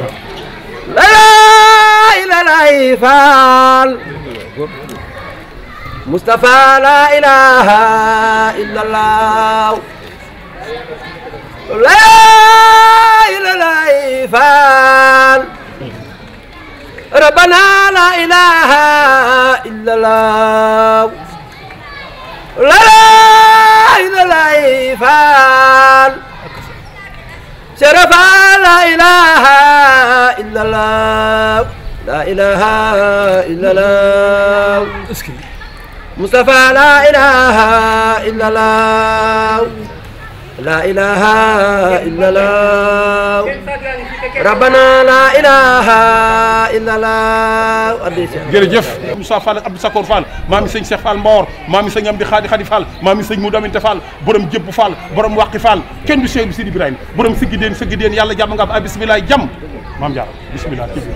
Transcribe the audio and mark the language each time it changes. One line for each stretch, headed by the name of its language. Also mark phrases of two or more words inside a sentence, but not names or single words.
Arabic: lay Fall Mustafa لا إله إلا الله lay Fall ربنا لا إله إلا الله لا إله فال شرفا لا إله إلا الله لا إله إلا الله مصطفى لا إله إلا الله لا إله إلا الله ربنا لا إله إلا الله
Wolof: jërëjëf Moussa Fall ak Abdou Sakor Fall maami sëñ Cheikh Fall Mbawor maami sëñ Amdi Khadi Fall maami sëñ Moudou Aminta Fall borom Jëbb Fall borom Waqi Fall kenn du Cheikh Sidi Ibrahima borom siggi deen yàlla jàmm nga am bismillah jàmm Maam Diarra bismillah